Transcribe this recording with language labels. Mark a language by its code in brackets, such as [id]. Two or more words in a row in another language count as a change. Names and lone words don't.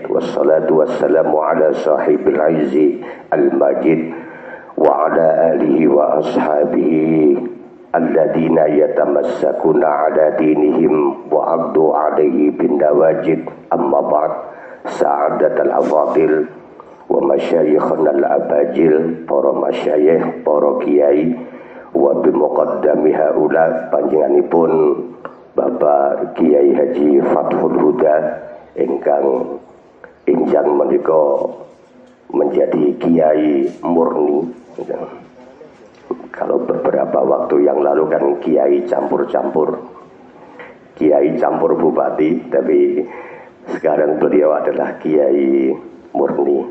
[ar] والصلاة والسلام على صاحب العز المجيد وعلى آله وأصحابه الذين يتمسكون على دينهم وعضوا عليه بالنواجذ. أما بعد، سعادة الأفاضل ومشايخنا الأباجل, [jv] para masyayikh, para kiai, [ar] وبمقدم هؤلاء [jv] panjenenganipun Bapak Kiai Haji Fathul Huda ingkang injang menika menjadi kiai murni. [id] Kalau beberapa waktu yang lalu kan kiai campur-campur, kiai campur bupati, tapi sekarang beliau adalah kiai murni.